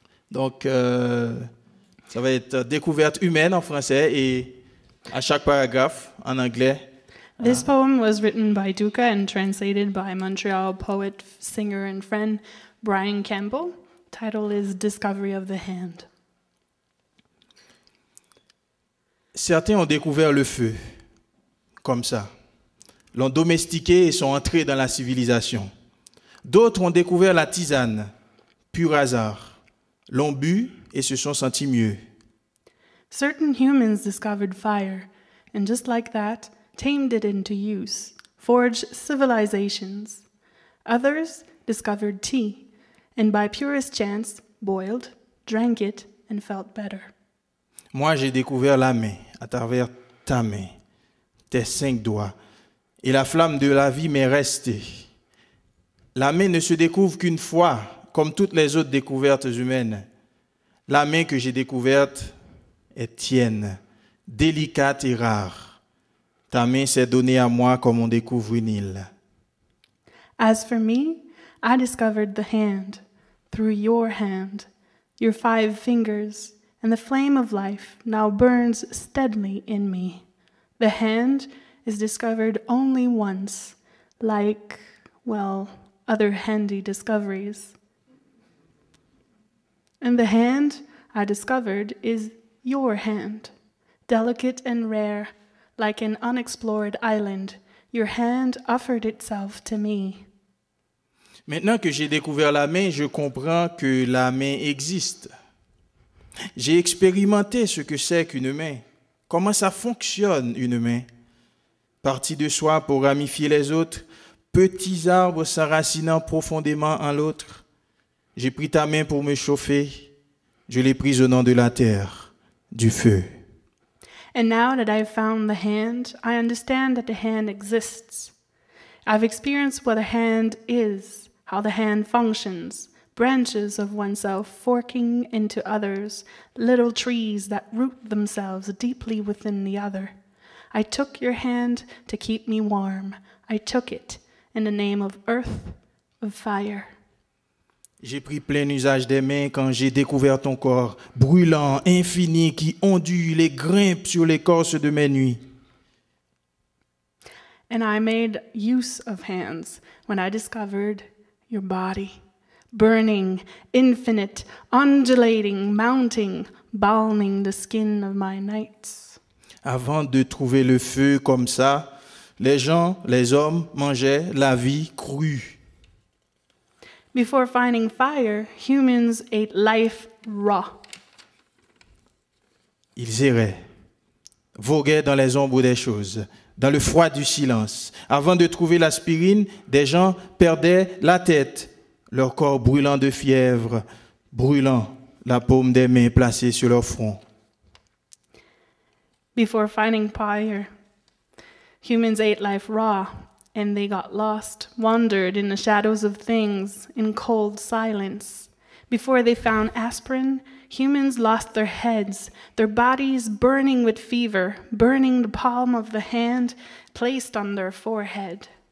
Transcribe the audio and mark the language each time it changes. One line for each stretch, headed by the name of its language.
French: Donc, ça va être découverte humaine en français et à chaque paragraphe en anglais.
English: This poem was written by Duka and translated by Montreal poet, singer, and friend Brian Campbell. Title is Discovery of the Hand.
French: Certains ont découvert le feu, comme ça, l'ont domestiqué et sont entrés dans la civilisation. D'autres ont découvert la tisane, pur hasard, l'ont bu et se sont sentis mieux.
English: Certain humans discovered fire, and just like that, tamed it into use, forged civilizations. Others discovered tea, and by purest chance, boiled, drank it, and felt better.
French: Moi, j'ai découvert la main à travers ta main, tes 5 doigts, et la flamme de la vie m'est restée. La main ne se découvre qu'une fois, comme toutes les autres découvertes humaines. La main que j'ai découverte est tienne, délicate et rare. Ta main s'est donnée à moi comme on découvre une île.
English: As for me, I discovered the hand, through your hand, your 5 fingers, and the flame of life now burns steadily in me. The hand is discovered only once, like, well, other handy discoveries. And the hand I discovered is your hand, delicate and rare, like an unexplored island. Your hand offered itself to me.
French: Maintenant que j'ai découvert la main, je comprends que la main existe. J'ai expérimenté ce que c'est qu'une main, comment ça fonctionne une main. Partie de soi pour ramifier les autres, petits arbres s'enracinant profondément en l'autre. J'ai pris ta main pour me chauffer, je l'ai prise au nom de la terre, du feu.
English: And now that I've found the hand, I understand that the hand exists. I've experienced what a hand is, how the hand functions, branches of oneself forking into others, little trees that root themselves deeply within the other. I took your hand to keep me warm. I took it in the name of earth, of fire.
French: J'ai pris plein usage des mains quand j'ai découvert ton corps, brûlant, infini, qui ondule et grimpe sur l'écorce de mes nuits.
English: And I made use of hands when I discovered your body, burning, infinite, undulating, mounting, balming the skin of my nights.
French: Avant de trouver le feu comme ça, les gens, les hommes mangeaient la vie crue.
English: Before finding fire, humans ate life raw.
French: Ils erraient, voguaient dans les ombres des choses, dans le froid du silence. Avant de trouver l'aspirine, des gens perdaient la tête, leur corps brûlant de fièvre, brûlant la paume des mains placée sur leur front.
English: Before finding fire, humans ate life raw, and they got lost, wandered in the shadows of things, in cold silence. Before they found aspirin, humans lost their heads, their bodies burning with fever, burning the palm of the hand placed on their forehead.